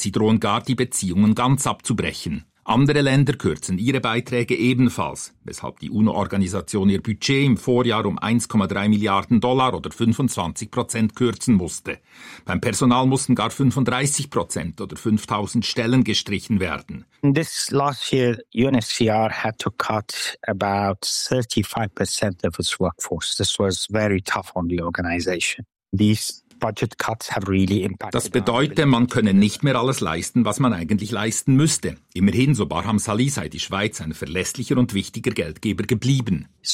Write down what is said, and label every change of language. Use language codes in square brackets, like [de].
[de] Sie drohen gar, die Beziehungen ganz abzubrechen. Andere Länder kürzen ihre Beiträge ebenfalls, weshalb die UNO-Organisation ihr Budget im Vorjahr um 1,3 Milliarden Dollar oder 25% kürzen musste. Beim Personal mussten gar 35% oder 5000 Stellen gestrichen werden. [en] This last year, UNHCR had to cut about 35% of its workforce. This was very tough on the organization. [de] Das bedeutet, man könne nicht mehr alles leisten, was man eigentlich leisten müsste. Immerhin, so Barham Salih, sei die Schweiz ein verlässlicher und wichtiger Geldgeber geblieben.